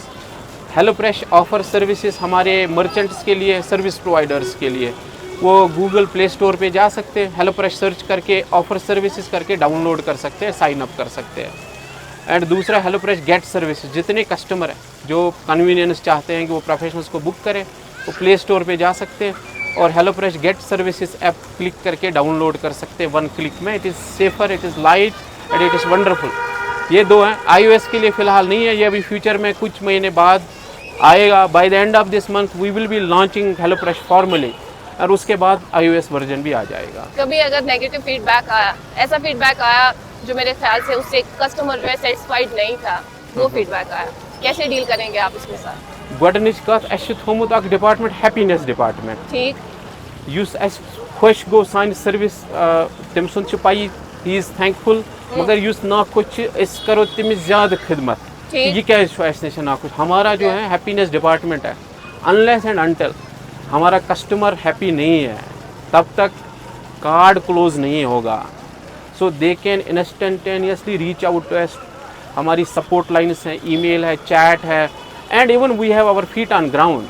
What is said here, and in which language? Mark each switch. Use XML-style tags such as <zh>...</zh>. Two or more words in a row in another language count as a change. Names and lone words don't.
<hi>हेलोफ्रेश ऑफर सर्विसेज हमारे मर्चेंट्स के लिए, सर्विस प्रोवाइडर्स के लिए, वो गूगल प्ले स्टोर पे जा सकते हैं, हेलोफ्रेश सर्च करके ऑफर सर्विसेज करके डाउनलोड कर सकते हैं,</hi> <en>sign up</en> <hi>कर सकते हैं। एंड दूसरा हेलोफ्रेश गेट सर्विसेज, जितने कस्टमर हैं जो कन्वीनियंस चाहते हैं कि वो प्रोफेशनल्स को बुक करें, वो प्ले स्टोर पे जा सकते हैं और हेलोफ्रेश गेट सर्विसेज ऐप क्लिक करके डाउनलोड कर सकते हैं 1 क्लिक में।</hi> <en>it is safer, it is light and it is wonderful.</en> <hi>ये 2 हैं। iOS के लिए फ़िलहाल नहीं है, ये अभी फ्यूचर में कुछ महीने बाद आएगा।</hi> <en>by the end of this month we will be launching HelloFresh formally</en> <hi>और उसके बाद iOS वर्जन भी आ जाएगा। कभी अगर</hi> <en>negative feedback</en> <hi>आया, ऐसा फीडबैक आया जो मेरे ख्याल से उससे कस्टमर जो है सेटिस्फाइड नहीं था, वो फीडबैक आया, कैसे डील करेंगे आप इसके साथ?</hi> <ks>गोडनिच कत अस थोमुत अक डिपार्टमेंट</ks> <en>happiness department,</en> <hi>ठीक,</hi> <ks>युस अस खुश गो सान सर्विस तम सुन पाई,</ks> <en>he is thankful,</en> <ks>मगर युस ना खुश अस करो तमिस ज्यादा खिदमत, ये क्या अस ना खुश।</ks> <hi>हमारा जो है</hi> <en>happiness department</en> <hi>है,</hi> <en>unless and until</en> <hi>हमारा</hi> <en>customer happy</en> <hi>नहीं है तब तक</hi> <en>card close</en> <hi>नहीं होगा।</hi> <en>so they can instantaneously reach out to us.</en> <hi>हमारी</hi> <en>support lines</en> <hi>हैं, ईमेल है, चैट है एंड</hi> <en>even we have our feet on ground.</en>